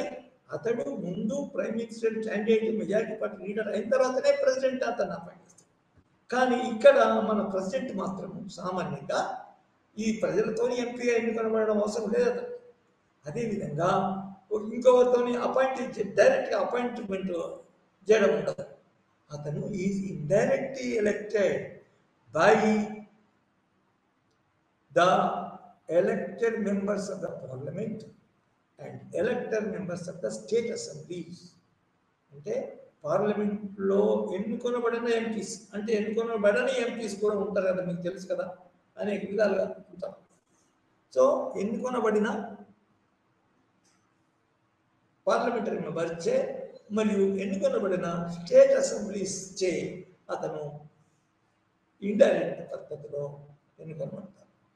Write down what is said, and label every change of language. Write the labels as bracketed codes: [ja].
[te] కానీ అతడు ముందు prime minister candidate majority party leader అయిన తర్వాతనే ప్రెసిడెంట్ అతన్ని అపాయింట్ చేస్తాడు. కానీ ఇక్కడ మన ప్రెసిడెంట్ మాత్రం సామాన్యంగా ఈ ప్రజలతో ఎంపీ ఎన్నుకొనబడడం అవసరం లేదు అతను. అదేవిధంగా ఇంకొకరితో డైరెక్ట్గా అపాయింట్మెంట్ చేయడం ఉండదు. [en] అతను is indirectly elected by the elected members of the parliament and elected members of the state assemblies. [te] అంటే పార్లమెంట్లో ఎన్నుకొనబడిన ఎంపీస్, అంటే ఎన్నుకొనబడని ఎంపీస్ కూడా ఉంటారు కదా, మీకు తెలుసు కదా, అనేక విధాలుగా ఉంటారు. సో ఎన్నుకొనబడిన పార్లమెంటరీ మెంబర్ చే మరియు ఎన్నుకొనబడిన స్టేట్ అసెంబ్లీస్ చే అతను ఇండైరెక్ట్ పద్ధతిలో ఎన్నుకొనబడతారు.